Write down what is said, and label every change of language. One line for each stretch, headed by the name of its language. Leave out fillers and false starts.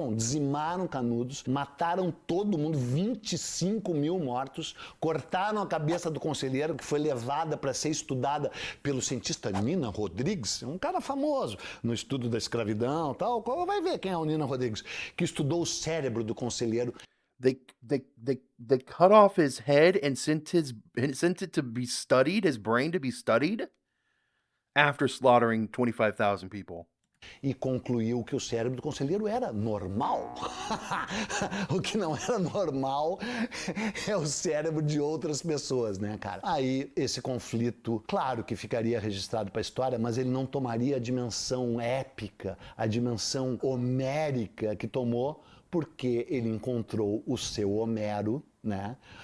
Portuguese: Bom, dizimaram Canudos, mataram todo mundo, 25 mil mortos, cortaram a cabeça do conselheiro, que foi levada para ser estudada pelo cientista Nina Rodrigues, um cara famoso no estudo da escravidão e tal. Vai ver quem é o Nina Rodrigues, que estudou o cérebro do conselheiro.
English: They cut off his head and sent it to be studied, his brain to be studied, after slaughtering 25,000 people.
Portuguese: E concluiu que o cérebro do conselheiro era normal. O que não era normal é o cérebro de outras pessoas, né, cara? Aí, esse conflito, claro que ficaria registrado para a história, mas ele não tomaria a dimensão épica, a dimensão homérica que tomou, porque ele encontrou o seu Homero, né?